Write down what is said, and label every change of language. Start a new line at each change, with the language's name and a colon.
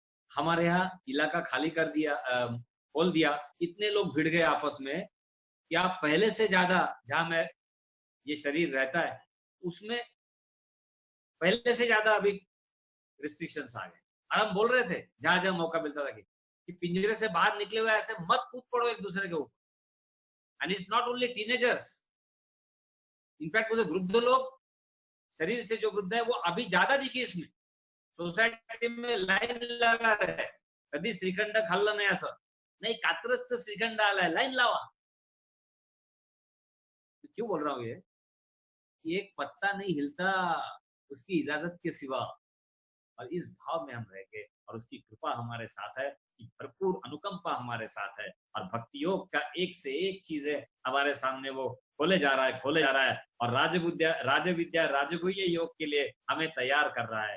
Hindi: हमारे यहाँ इलाका खाली कर दिया, खोल दिया, इतने लोग भिड़ गए आपस में कि आप पहले से ज्यादा, जहां मैं ये शरीर रहता है उसमें पहले से ज्यादा अभी रिस्ट्रिक्शंस आ गए। और हम बोल रहे थे जहां जहां मौका मिलता था कि पिंजरे से बाहर निकले हुए ऐसे मत कूद पड़ो एक दूसरे के ऊपर।
English: and it's not only teenagers,
Hindi: in fact मुझे वृद्ध लोग, शरीर से जो वृद्ध है वो अभी ज्यादा दिखे इसमें। सोसायटी में लाईन लगा रहे,
Marathi: कधी श्रीखंड खाल्लं नाही असं नाही, कात्रजचं श्रीखंड आलाय, लाईन लावा।
Hindi: क्यों बोल रहा हूँ ये एक पत्ता नहीं हिलता उसकी इजाजत के सिवा। और इस भाव में हम रह गए, और उसकी कृपा हमारे साथ है, उसकी भरपूर अनुकंपा हमारे साथ है, और भक्ति योग का एक से एक चीजें हमारे सामने वो खोले जा रहा है, खोले जा रहा है, और राजविद्या राजगुह्य योग के लिए हमें तैयार कर रहा है।